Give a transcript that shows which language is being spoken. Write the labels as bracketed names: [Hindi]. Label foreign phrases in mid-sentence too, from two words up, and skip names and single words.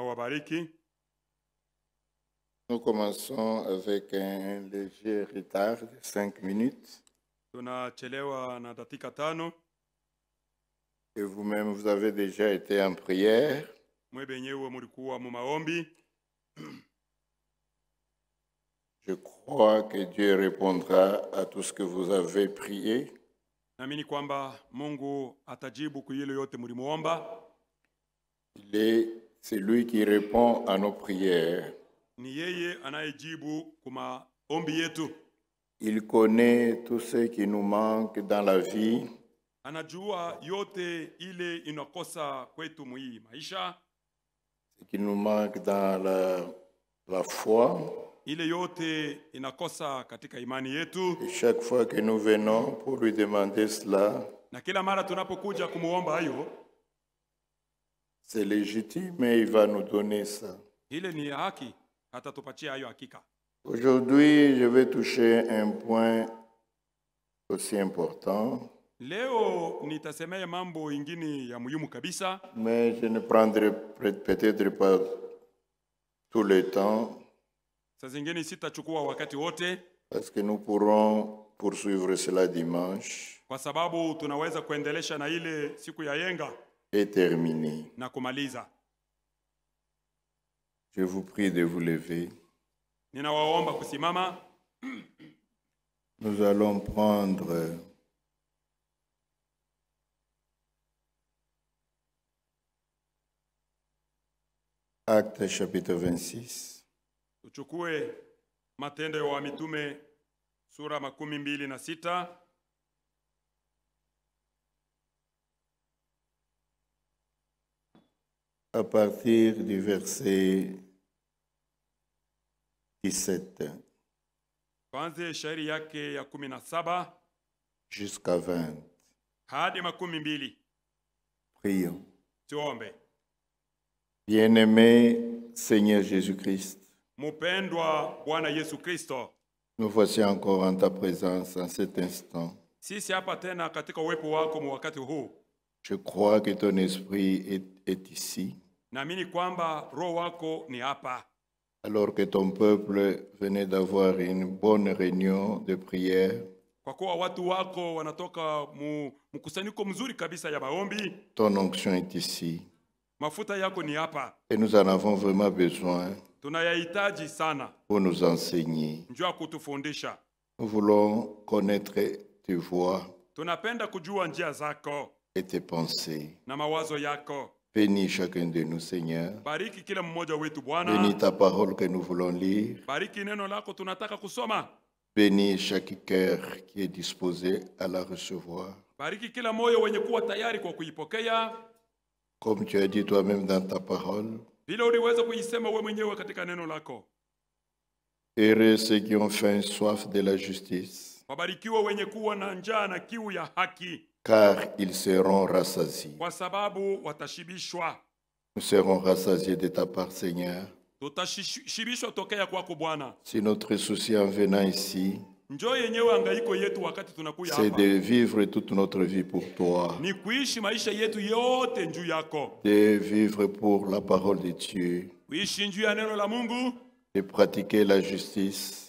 [Swahili] awabariki. [French] Nous commençons avec un léger retard de 5 minutes. [Swahili] Tunachelewa na dakika 5. [French] Et vous-même, vous avez déjà été en prière. [Swahili] Mwe benyewe mulikuwa mu maombi. [French] Je crois que Dieu répondra à tout ce que vous avez prié. [Swahili] Naamini kwamba Mungu atajibu kwa ile yote mlimuomba. [French] C'est lui qui répond à nos prières. [Swahili] Ni yeye anayejibu kwa maombi yetu. [French] Il connaît tout ce qui nous manque dans la vie. [Swahili] Anajua yote ile inakosa kwetu mwi maisha. [French] Ce qui nous manque dans la foi. [Swahili] Ile yote inakosa katika imani yetu. [French] Et chaque fois que nous venons pour lui demander cela, [Swahili] na kila mara tunapokuja kumuomba hayo, [French] c'est légitime et il va nous donner ça. [Swahili] Ile ni haki, atatupatia hayo hakika. [French] Aujourd'hui, je vais toucher un point aussi important. [Swahili] Leo nitasemea mambo ingine ya muhimu kabisa. [French] Mais je ne prendrai peut-être pas tout le temps. [Swahili] Saa zingine sitachukua wakati wote. [French] Parce que nous pourrons poursuivre cela dimanche. [Swahili] Kwa sababu tunaweza kuendelesha na ile siku ya yenga. [French] Et terminer. [Swahili] Na kumaliza. [French] Je vous prie de vous lever. [Swahili] Ninawaomba kusimama. [French] Nous allons prendre Actes chapitre 26. [Swahili] Tuchukue Matendo ya Mitume sura 26. [French] À partir du verset 17. [Swahili] Kwanza shairi yake ya 17 [French] jusqu'à 20. [Swahili] hadi 22. [French] Prions. [Swahili] Tuombe. [French] Bien-aimé Seigneur Jésus-Christ, [Swahili] Mupendwa Bwana Yesu Kristo, [French] nous voici encore en ta présence en cet instant. [Swahili] Sisi hapa tena katika uwepo wako mu wakati huu. [French] Je crois que ton esprit est ici. [Swahili] Naamini kwamba roho wako ni hapa. [French] Alors que ton peuple venait d'avoir une bonne réunion de prière. [Swahili] Kwa kuwa watu wako wanatoka mkusanyiko mzuri kabisa ya maombi. [French] Ton onction est ici. [Swahili] Mafuta yako ni hapa. [French] Et nous en avons vraiment besoin. [Swahili] Tunayahitaji sana. [French] Pour nous enseigner. [Swahili] Njoo kutufundisha. [French] Nous voulons connaître tes voies. [Swahili] Tunapenda kujua njia zako. [French] Et tes pensées. [Swahili] Na mawazo yako. [French] Bénis chacun de nous, Seigneur. [Swahili] Bariki kila mmoja wetu Bwana. [French] Bénis ta parole que nous voulons lire. [Swahili] Bariki neno lako tunataka kusoma. [French] Bénis chaque cœur qui est disposé à la recevoir. [Swahili] Bariki kila moyo wenye kuwa tayari kwa kuipokea. [French] Comme tu as dit toi-même dans ta parole. [Swahili] Vile uliweza kuisema wewe mwenyewe katika neno lako. [French] Heureux ceux qui ont faim et soif de la justice. [Swahili] Wabarikiwa wenye kuwa na njaa na kiu ya haki. [French] Car ils seront rassasiés. [Swahili] Kwa sababu watashibishwa. [French] Nous serons rassasiés de ta part, Seigneur. [Swahili] Tutashibishwa tokea kwako Bwana. [French] Si notre souci en venant ici, [Swahili] njoo yenyewe hangaiko yetu wakati tunakuja hapa, [French] c'est de vivre toute notre vie pour toi. [Swahili] Ni kuishi maisha yetu yote njuu yako. [French] De vivre pour la parole de Dieu. [Swahili] Kuishi njuu ya neno la Mungu. [French] De pratiquer la justice.